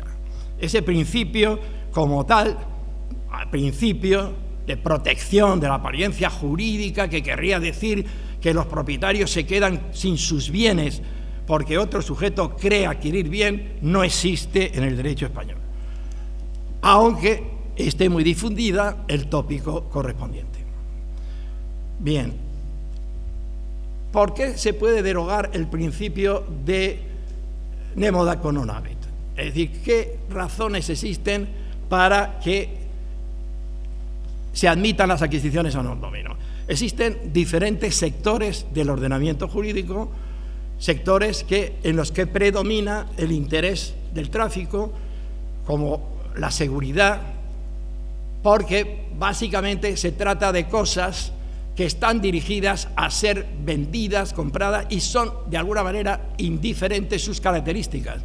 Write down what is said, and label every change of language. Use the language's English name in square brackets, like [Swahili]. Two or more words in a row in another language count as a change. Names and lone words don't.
[Spanish] Ese principio, como tal, principio de protección de la apariencia jurídica, que querría decir que los propietarios se quedan sin sus bienes porque otro sujeto cree adquirir bien, no existe en el derecho español, aunque esté muy difundida el tópico correspondiente. Bien, ¿por qué se puede derogar el principio de [Latin] nemo dat quo non habet? [Spanish] Es decir, ¿qué razones existen para que se admitan las adquisiciones [Latin] a non domino? [Spanish] Existen diferentes sectores del ordenamiento jurídico, sectores en los que predomina el interés del tráfico, como la seguridad, porque básicamente se trata de cosas que están dirigidas a ser vendidas, compradas, y son de alguna manera indiferentes sus características.